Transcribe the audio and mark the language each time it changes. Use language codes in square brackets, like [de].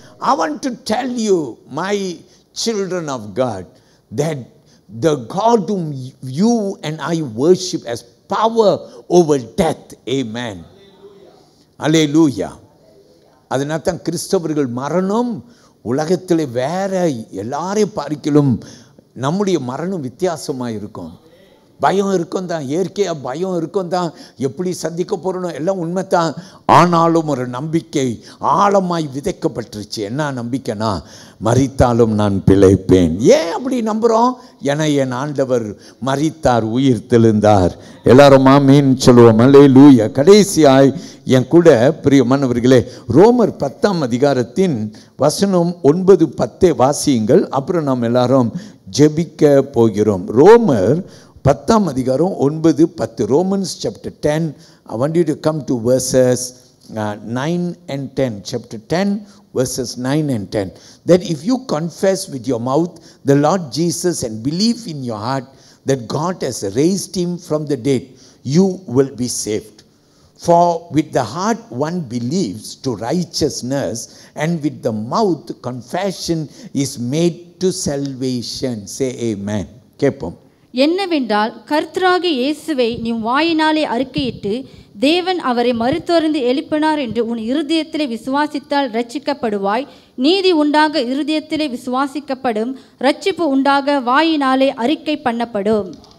[en] I want to tell you, my children of God, that the God whom you and I worship has power over death. Amen. Hallelujah. [ta] அதனால தான் கிறிஸ்தவர்கள் மரணம் உலகத்தில் வேற எல்லாரையும் பார்க்கிலும் நம்முடைய மரணம் வித்தியாசமாக இருக்கும். பயம் இருக்கும் தான், இயற்கையாக பயம் இருக்கும் தான், எப்படி சந்திக்க போகிறோம் எல்லாம் உண்மை தான். ஆனாலும் ஒரு நம்பிக்கை ஆழமாய் விதைக்கப்பட்டுருச்சு. என்ன நம்பிக்கைனா, மரித்தாலும் நான் பிழைப்பேன். ஏன் அப்படி நம்புகிறோம்? என என் ஆண்டவர் மரித்தார், உயிர் தெழுந்தார். எல்லாரும் ஆமீன் சொல்லுவோம். அல்லேலூயா. கடைசியாய் என் கூட பிரியமானவர்களே, ரோமர் 10ஆம் அதிகாரத்தின் வசனம் 9-10 வாசியுங்கள். அப்புறம் நாம் எல்லாரும் ஜெபிக்க போகிறோம். ரோமர் 10ஆம் அதிகாரம் 9-10. [en] Romans chapter 10. I want you to come to verses 9 and 10. Chapter 10 verses 9 and 10. That if you confess with your mouth the Lord Jesus and believe in your heart that God has raised him from the dead, you will be saved. For with the heart one believes to righteousness, and with the mouth confession is made to salvation. Say amen. [ta] கேட்போம். என்னவென்றால், கர்த்தராகிய இயேசுவை நீ வாயினாலே அறிக்கையிட்டு தேவன் அவரை மரித்தோரிந்து எழுப்பினார் என்று உன் இருதயத்திலே விசுவாசித்தால் ரட்சிக்கப்படுவாய். நீதி உண்டாக இருதயத்திலே விசுவாசிக்கப்படும், ரட்சிப்பு உண்டாக வாயினாலே அறிக்கை பண்ணப்படும்.